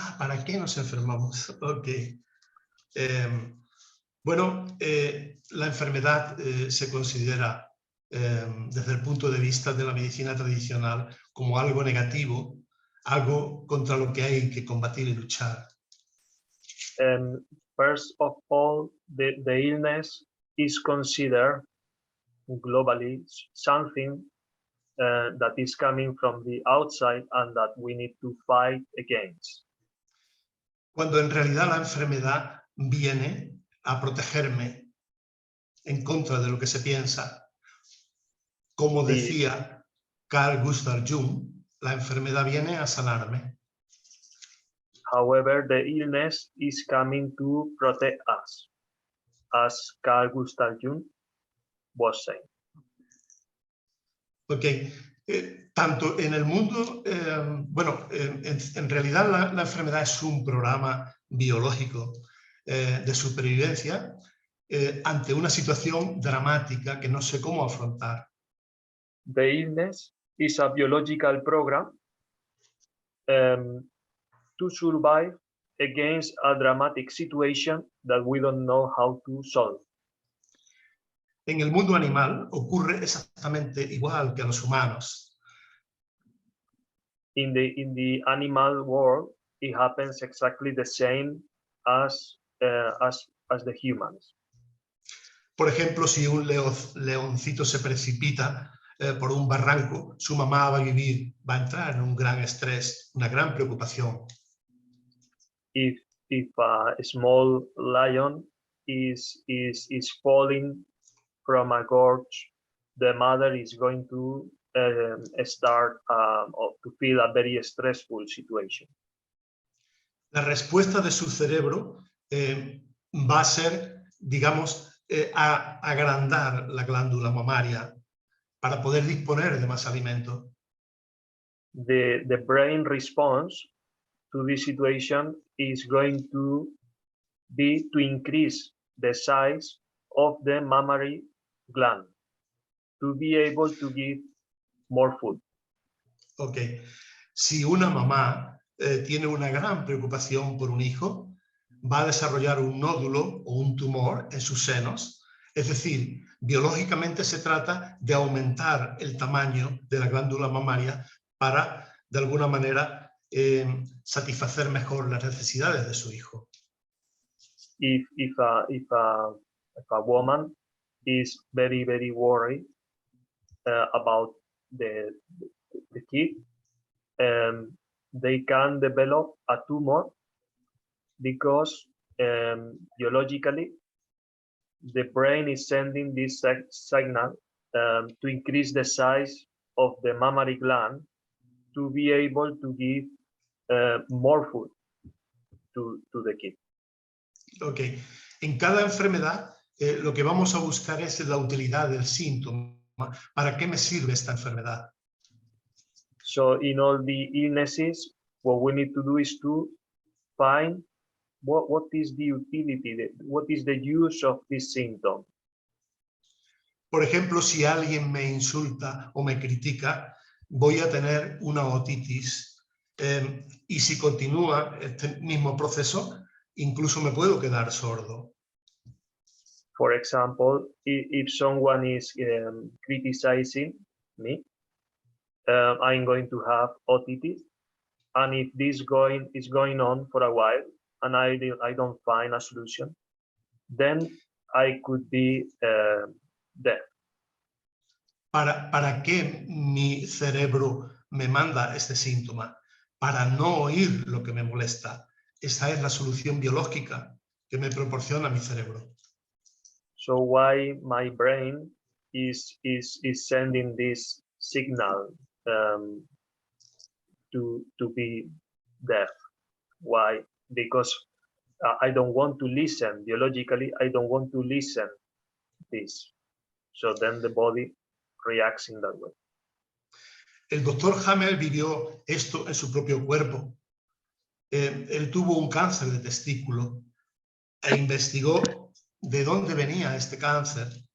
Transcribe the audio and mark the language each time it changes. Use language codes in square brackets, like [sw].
[es] ¿Para qué nos enfermamos? Ok. Bueno, la enfermedad se considera desde el punto de vista de la medicina tradicional como algo negativo, algo contra lo que hay que combatir y luchar. [en] First of all, the illness is considered globally something that is coming from the outside and that we need to fight against. [es] Cuando en realidad la enfermedad viene a protegerme en contra de lo que se piensa. Como decía Carl Gustav Jung, la enfermedad viene a sanarme. [en] However, the illness is coming to protect us, as Carl Gustav Jung was saying. Okay. [es] Tanto en el mundo, en realidad la enfermedad es un programa biológico de supervivencia ante una situación dramática que no sé cómo afrontar. [en] The illness is a biological program to survive against a dramatic situation that we don't know how to solve. [es] En el mundo animal ocurre exactamente igual que a los humanos. [en] In the animal world, it happens exactly the same as the humans. [es] Por ejemplo, si un leoncito se precipita por un barranco, su mamá va a entrar en un gran estrés, una gran preocupación. [en] If a small lion is falling from a gorge, the mother is going to start to feel a very stressful situation. [es] La respuesta de su cerebro va a ser, digamos, agrandar la glándula mamaria para poder disponer de más alimento. [en] The brain response to this situation is going to be to increase the size of the mammary gland to be able to give more food. Ok. [es] Si una mamá tiene una gran preocupación por un hijo, va a desarrollar un nódulo o un tumor en sus senos. Es decir, biológicamente se trata de aumentar el tamaño de la glándula mamaria para, de alguna manera, satisfacer mejor las necesidades de su hijo. [en] If a woman is very worried about the kid, they can develop a tumor because biologically the brain is sending this signal to increase the size of the mammary gland to be able to give more food to the kid. Ok. [es] En cada enfermedad lo que vamos a buscar es la utilidad del síntoma. ¿Para qué me sirve esta enfermedad? [en] So in all the illnesses, what we need to do is to find what is the utility, what is the use of this symptom. [es] Por ejemplo, si alguien me insulta o me critica, voy a tener una otitis y si continúa este mismo proceso, incluso me puedo quedar sordo. [en] For example, if someone is criticizing me, I'm going to have otitis, and if this is going on for a while and I don't find a solution, then I could be deaf. [es] ¿Para qué mi cerebro me manda este síntoma? Para no oír lo que me molesta. Esa es la solución biológica que me proporciona mi cerebro. [en] So why my brain is sending this signal to be deaf? Why? Because I don't want to listen. Biologically, I don't want to listen this. So then the body reacts in that way. [es] El doctor Hamel vivió esto en su propio cuerpo. Él tuvo un cáncer de testículo e investigó de dónde venía este cáncer.